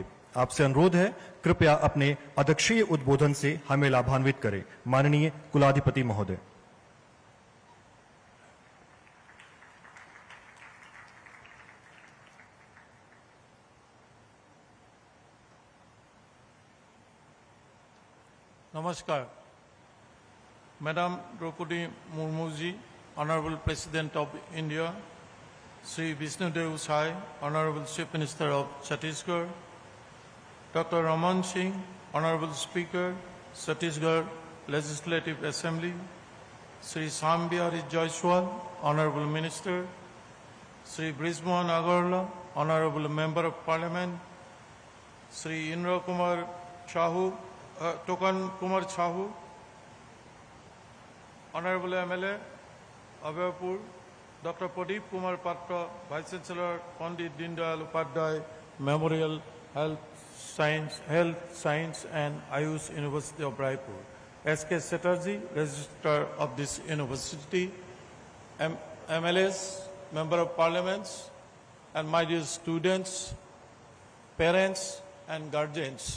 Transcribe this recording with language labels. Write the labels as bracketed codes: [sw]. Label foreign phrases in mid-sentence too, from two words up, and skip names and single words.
[hi] आपसे अनुरोध है, कृपया अपने अध्यक्षीय उद्बोधन से हमें लाभान्वित करें। माननीय कुलाधिपति महोदय। Namaskar. [en] Madam Draupadi Murmu ji, Honorable President of India, Sri Vishnudev Sai, Honorable Chief Minister of Chhattisgarh, Dr. Raman Singh, Honorable Speaker, Chhattisgarh Legislative Assembly, Sri Sam Bihari Jaiswal, Honorable Minister, Sri Brijmohan Agarwala, Honorable Member of Parliament, Sri Indra Kumar Sahu, Tokan Kumar Sahu, Honorable MLA, Abhayapur, Dr. Pradeep Kumar Patra, Vice Chancellor, Pandit Dindayal Upadhyay Memorial Health Science and Ayush University of Raipur. S.K. Chatterjee, Registrar of this university, MLAs, Member of Parliaments, and my dear students, parents, and guardians.